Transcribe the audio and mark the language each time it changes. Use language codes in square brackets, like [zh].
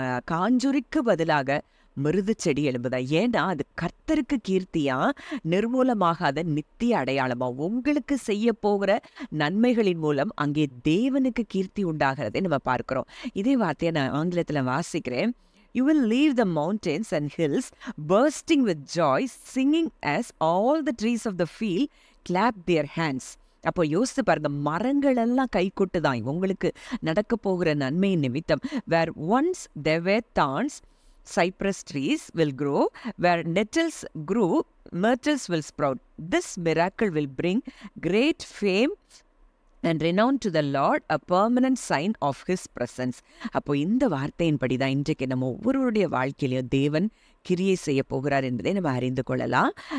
[ta] காஞ்சுரிக்கு பதிலாக மிருது செடி எழும்புதா. ஏன்னா அது கர்த்தருக்கு கீர்த்தியா, நிர்மூலமாகாத நித்திய அடையாளமா. உங்களுக்கு செய்ய போகிற நன்மைகளின் மூலம் அங்கே தேவனுக்கு கீர்த்தி உண்டாகிறதை நம்ம பார்க்கிறோம். இதே வார்த்தையை நான் ஆங்கிலத்தில் வாசிக்கிறேன். [en] You will leave the mountains and hills bursting with joy, singing as all the trees of the field clap their hands. [ta] அப்போ யோசித்து பாருங்க, மரங்கள் எல்லாம் கை கொட்டுதான் உங்களுக்கு நடக்க போகிற நன்மை நிமித்தம். [en] Where once there were thorns, cypress trees will grow. Where nettles grew, myrtles will sprout. This miracle will bring great fame and renown to the Lord, a permanent sign of his presence. [ta] அப்போ இந்த வார்த்தையின்படி தான் இன்றைக்கு நம்ம ஒவ்வொருவருடைய வாழ்க்கையிலையும் தேவன் கிரியை செய்ய போகிறார் என்பதை நம்ம அறிந்து கொள்ளலாம்.